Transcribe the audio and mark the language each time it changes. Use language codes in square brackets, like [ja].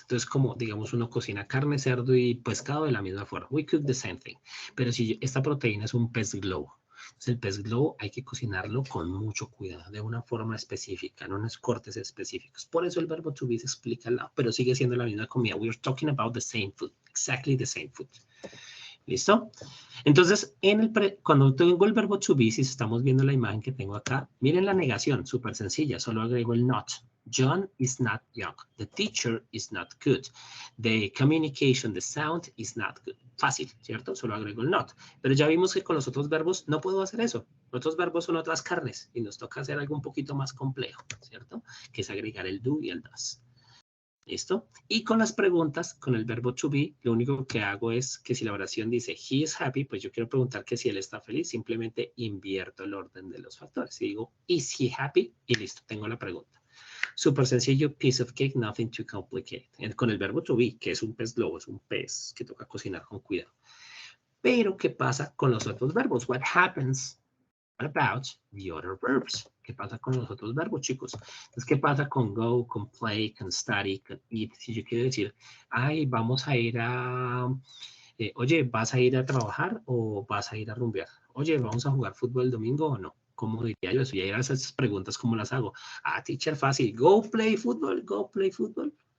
[es] Entonces, como digamos, uno cocina carne, cerdo y pescado de la misma forma. [en] We cook the same thing. [es] Pero si esta proteína es un pez globo, entonces el pez globo hay que cocinarlo con mucho cuidado, de una forma específica, en unos cortes específicos. Por eso el verbo to be se explica al lado, pero sigue siendo la misma comida. [en] We are talking about the same food, exactly the same food. [es] ¿Listo? Entonces, cuando tengo el verbo to be, si estamos viendo la imagen que tengo acá, miren la negación, súper sencilla, solo agrego el not. [en] John is not young. The teacher is not good. The communication, the sound is not good. [es] Fácil, ¿cierto? Solo agrego el not. Pero ya vimos que con los otros verbos no puedo hacer eso. Los otros verbos son otras carnes y nos toca hacer algo un poquito más complejo, ¿cierto? Que es agregar el do y el does. ¿Listo? Y con las preguntas, con el verbo to be, lo único que hago es que si la oración dice [en] he is happy, [es] pues yo quiero preguntar que si él está feliz, simplemente invierto el orden de los factores. Y digo, [en] is he happy? [es] Y listo, tengo la pregunta. Súper sencillo, [en] piece of cake, nothing too complicated. [es] Con el verbo to be, que es un pez globo, es un pez que toca cocinar con cuidado. Pero, ¿qué pasa con los otros verbos? [en] What happens about the other verbs? [es] ¿Qué pasa con los otros verbos, chicos? Entonces, ¿qué pasa con go, con play, con study, con eat? Si yo quiero decir, ay, vamos a ir a... oye, ¿vas a ir a trabajar o vas a ir a rumbear? Oye, ¿vamos a jugar fútbol el domingo o no? ¿Cómo diría yo eso? Y ahí esas preguntas, ¿cómo las hago? Ah, teacher, fácil. [en] Go play football, go play football.